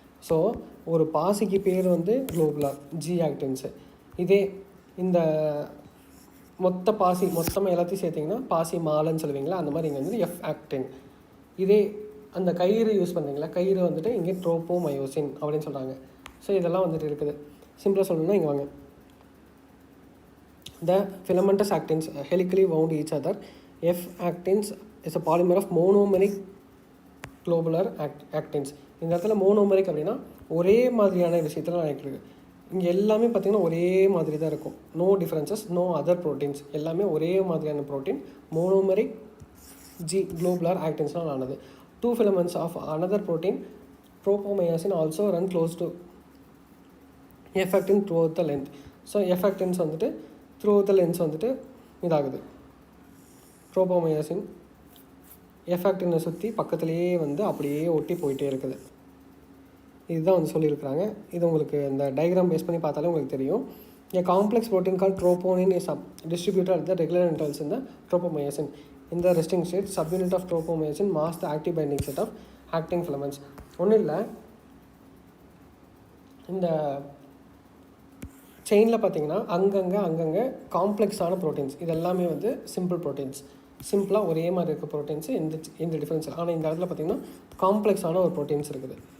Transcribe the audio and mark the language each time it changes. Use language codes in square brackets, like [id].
[ta] So ஒரு பாசிக்கு பேர் வந்து குளோபுலர் ஜி ஆக்டின்ஸு. இதே இந்த மொத்த பாசி மொத்தமாக எல்லாத்தையும் சேர்த்திங்கன்னா பாசி மாலைன்னு சொல்லுவீங்களா, அந்த மாதிரி இங்கே வந்து எஃப் ஆக்டின். இதே அந்த கயிறு யூஸ் பண்ணுறீங்களா, கயிறு வந்துட்டு இங்கே ட்ரோப்போமயோசின் அப்படின்னு சொல்கிறாங்க. ஸோ இதெல்லாம் வந்துட்டு இருக்குது. சிம்பிளாக சொல்லணும்னா இங்கே வாங்க. [en] The filamentous actins helically wound each other. F actins is a polymer of monomeric globular actins. [ta] இந்த இடத்துல மோனோமெரிக் அப்படின்னா ஒரே மாதிரியான விஷயத்தில் நினைக்கிறது. இங்கே எல்லாமே பார்த்திங்கன்னா ஒரே மாதிரி தான் இருக்கும். [en] no differences, no other proteins, [ta] எல்லாமே ஒரே மாதிரியான ப்ரோட்டீன். மோனோமெரிக் ஜி குளோபுலர் ஆக்டின்ஸ்னால் ஆனது. [en] 2 filaments of another protein, tropomyosin, also run close to F actin throughout the length. [ta] So F actins வந்துட்டு [en] throughout the length [ta] வந்துட்டு இதாகுது. ட்ரோப்போமயோசின் எஃப் ஆக்டினை சுற்றி பக்கத்துலேயே வந்து அப்படியே ஒட்டி போயிட்டே இருக்குது. இதுதான் வந்து சொல்லியிருக்கிறாங்க. இது உங்களுக்கு இந்த டயக்ராம் பேஸ் பண்ணி பார்த்தாலே உங்களுக்கு தெரியும். [en] A complex protein called troponin is distributed at the regular intervals in the tropomyosin. In the resting state, subunit of tropomyosin masks the active binding set of actin filaments. [ta] ஒன்றும் இல்லை, இந்த செயினில் பார்த்தீங்கன்னா அங்கங்கே காம்ப்ளெக்ஸான ப்ரோட்டீன்ஸ், இது எல்லாமே வந்து சிம்பிள் ப்ரோட்டீன்ஸ், சிம்பிளாக ஒரே மாதிரி இருக்க ப்ரோட்டீன்ஸு எந்த டிஃப்ரென்ஸ் இல்லை. ஆனால் இந்த இடத்துல பார்த்திங்கன்னா காம்ப்ளெக்ஸான ஒரு ப்ரோட்டீன்ஸ் இருக்குது.